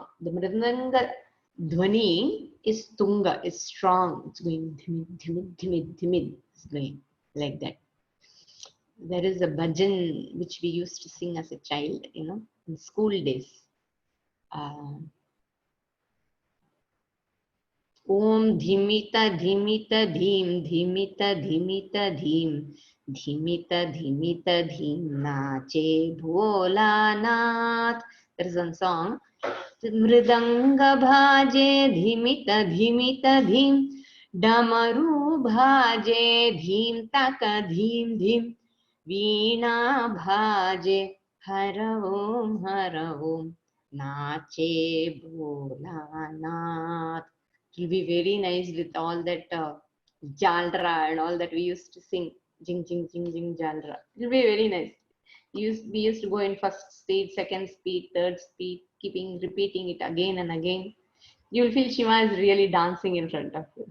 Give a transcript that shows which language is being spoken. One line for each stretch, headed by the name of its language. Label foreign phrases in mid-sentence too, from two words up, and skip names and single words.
English: The Mridanga Dhwani is Tunga, is strong. It's going dhimit, dhimit, dhimit, dhimit. It's going like that. There is a bhajan which we used to sing as a child, in school days.
Hindi: ओम् धिमिता धिमिता धिम्, धिमिता धिमिता धिम्, धिमिता धिमिता धिम्, नाचे भोलानाथ.
English: There is one song.
Hindi: मृदंग बाजे धिमिता धिमिता धिम्, डमरू बाजे धिम् तक धिम् धिम्, वीणा बाजे हर ओम्, नाचे भोलानाथ.
English: It will be very nice with all that jalra and all that we used to sing. Jing, jing, jing, jing, jalra. It will be very nice. We used to go in first speed, second speed, third speed, repeating it again and again. You will feel Shiva is really dancing in front of you.